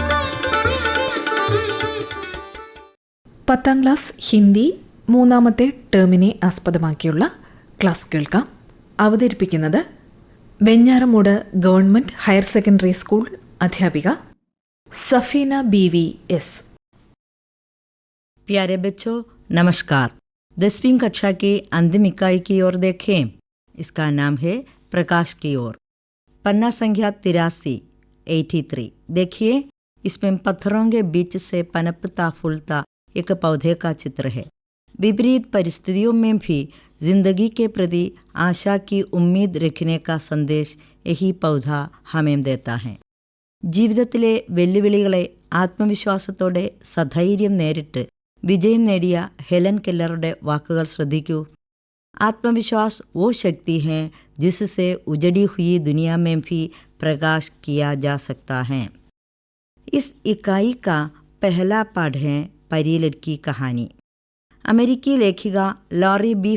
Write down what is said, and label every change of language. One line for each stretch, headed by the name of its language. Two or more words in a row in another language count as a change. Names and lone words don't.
Malayalam: 10ാം ക്ലാസ് ഹിന്ദി 3ാമത്തെ ടേമിനെ ആസ്പദമാക്കിയുള്ള ക്ലാസ് കേൾക്കാം. അവതരിപ്പിക്കുന്നത് വെഞ്ഞാറമൂട് ഗവൺമെന്റ് ഹയർ സെക്കൻഡറി സ്കൂൾ അധ്യാപിക സഫീന BVS.
Hindi: प्यारे बच्चों नमस्कार. 10वीं कक्षा की अंतिम इकाई की ओर देखें. इसका नाम है प्रकाश की ओर. पन्ना संख्या 83. देखिए, इसमें पत्थरों के बीच से पनपता फूलता एक पौधे का चित्र है. विपरीत परिस्थितियों में भी जिंदगी के प्रति आशा की उम्मीद रखने का संदेश यही पौधा हमें देता है.
Malayalam: ജീവിതത്തിലെ വെല്ലുവിളികളെ ആത്മവിശ്വാസത്തോടെ സധൈര്യം നേരിട്ട് വിജയം നേടിയ ഹെലൻ കെല്ലറുടെ വാക്കുകൾ ശ്രദ്ധിക്കൂ.
Hindi: आत्मविश्वास वो शक्ति है जिससे उजड़ी हुई दुनिया में भी प्रकाश किया जा सकता है. इस इकाई का पहला पाठ है परी लड़की कहानी. अमेरिकी लेखिका लॉरी B.